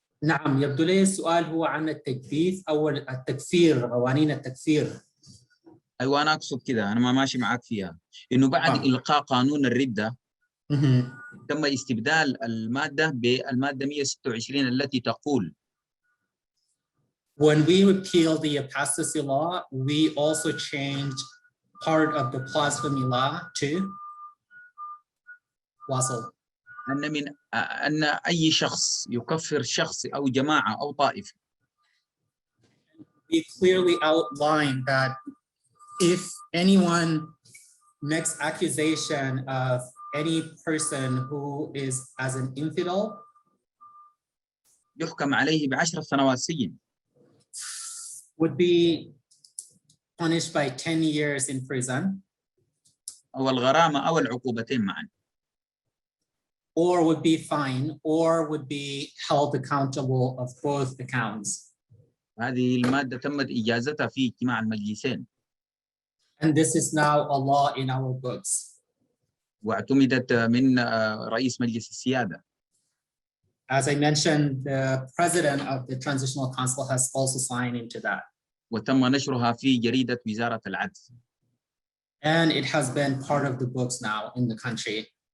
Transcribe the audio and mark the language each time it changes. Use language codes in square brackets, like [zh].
[ar] نعم، يبدو لي السؤال هو عن التجديد أو التكفير، قوانين التكفير. أيوة، أنا أقصد كده، أنا ما ماشي معك فيها، إنه بعد إلغاء قانون الردة تم استبدال المادة بالمادة 126 التي تقول [en] When we repealed the apostasy law, we also changed part of the blasphemy law too. [ar] واصل. أن أي شخص يكفر شخص أو جماعة أو طائفة. [en] We clearly outlined that if anyone makes accusation of any person who is as an infidel, [ar] يحكم عليه ب10 سنوات سجن. [en] would be punished by 10 years in prison. [ar] أو الغرامة أو العقوبتين معا. [en] Or would be fined, or would be held accountable of both accounts. [ar] هذه المادة تمت إجازتها في اجتماع المجلسين. [en] And this is now a law in our books. [ar] واعتمدت من رئيس مجلس السيادة. [en] As I mentioned, the president of the Transitional Council has also signed into that. [ar] وتم نشرها في جريدة وزارة العدل. [en] And it has been part of the books now in the country.